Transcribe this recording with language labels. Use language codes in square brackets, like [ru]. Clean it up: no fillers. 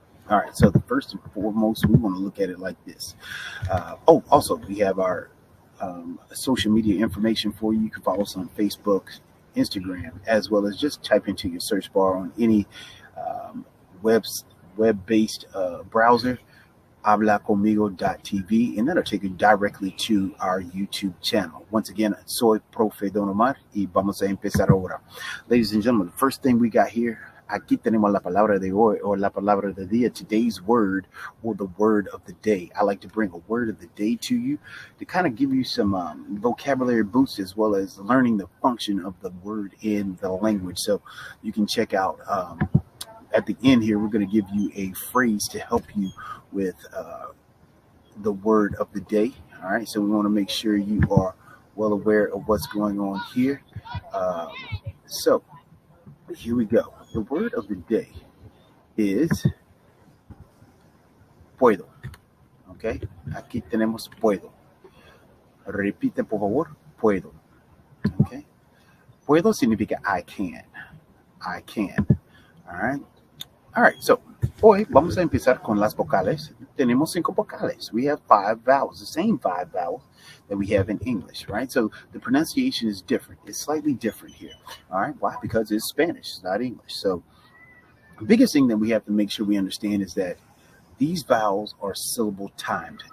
[en] All right, so the first and foremost, we want to look at it like this. Also, we have our social media information for you. You can follow us on Facebook, Instagram, as well as just type into your search bar on any web-based browser, hablaconmigo.tv, and that'll take you directly to our YouTube channel. Once again, [es] soy Profe Don Omar y vamos a empezar ahora. [en] Ladies and gentlemen, the first thing we got here, [es] aquí tenemos la palabra de hoy, [en] or la palabra del día, today's word, or the word of the day. I like to bring a word of the day to you to kind of give you some vocabulary boost, as well as learning the function of the word in the language. So you can check out at the end here, we're going to give you a phrase to help you with the word of the day. All right, so we want to make sure you are well aware of what's going on here. So here we go. The word of the day is puedo. [es] Okay, aquí tenemos puedo. Repite, por favor, puedo. Okay, puedo significa [en] I can. I can. All right, so [es] hoy vamos a empezar con las vocales. Tenemos 5 vocales. [en] We have 5 vowels, the same 5 vowels that we have in English, right? So the pronunciation is different. It's slightly different here. All right, why? Because it's Spanish, it's not English. So the biggest thing that we have to make sure we understand is that these vowels are syllable timed.